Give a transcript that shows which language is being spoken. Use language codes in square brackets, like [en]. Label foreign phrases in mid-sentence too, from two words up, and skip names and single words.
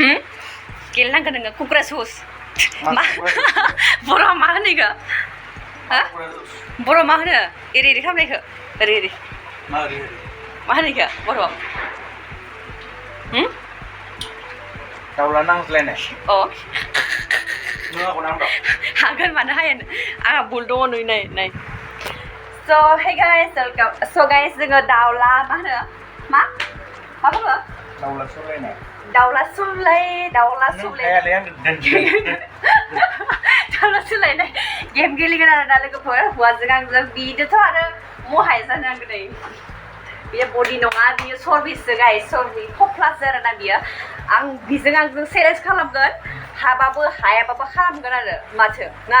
[brx] गेलेनांगोन नोङो कुक्रा सुस बर' मा होनो इखो हा बर' मा होनो एरै एरै खालामनायखो ओरै ओरै मा ओरै मा होनो इखो बर'आव दाउला नांज्लायनाय अ नों आंखौ नांदों हागोन मानो हाया आंहा बुल दङ नै नाय नाय [en] So hey guys, welcome. So guys, [brx] जोङो दाउला मा होनो मा बुङो दाउला सौलायनाय दाउला सौलाय हायालै आं दाउला सौलायनाय गेम गेलेगोन आरो ना लोगोफोर हौवाजों आंजों बिदिथ' आरो महाय जानो नांगौ नै बियो बडि नङा बियो सर्भिससो गाइस सर्भि खख्लासो आरो ना बियो आं बिजों आंजों चेलेन्ज खालामगोन हाबाबो हायाबाबो खालामगोन आरो माथो ना